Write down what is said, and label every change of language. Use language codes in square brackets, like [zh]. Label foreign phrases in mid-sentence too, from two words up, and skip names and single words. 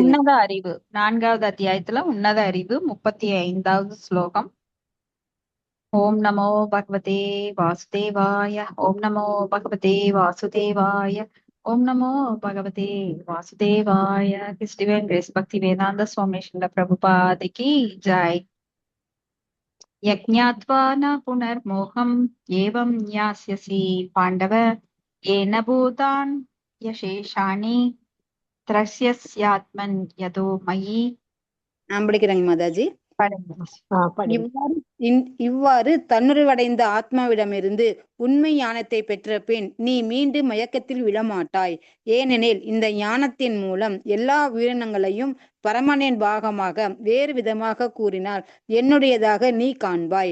[ta] உன்னத அறிவு 4வது அத்தியாயத்துல உன்னத அறிவு 35வது ஸ்லோகம். [sa] ॐ नमो भगवते वासुदेवाय ॐ नमो भगवते वासुदेवाय ॐ नमो भगवते वासुदेवाय. [ta] கிறிஸ்டிவன் கிரேஸ் பக்தி வேதாந்த சுவாமி ஸ்ரீல பிரபுபாதிக்கு ஜாய். [sa] यज्ञात्वा न पुनर्मोहम् एवं ज्ञास्यसि पाण्डव येन भूतान् यशेषाणि त्रस्यस्यात्मन् यतो मयि. [ta] நான் படிக்கிறேங்க மாதாஜி. இவ்வாறு தன்னுருவடைந்த ஆத்மாவிடமிருந்து உண்மை ஞானத்தை பெற்ற பின் நீ மீண்டும் மயக்கத்தில் விழமாட்டாய். ஏனெனில் இந்த ஞானத்தின் மூலம் எல்லா உயிரினங்களையும் பரமனின் பாகமாக வேறு விதமாக கூறினால் என்னுடையதாக நீ காண்பாய்.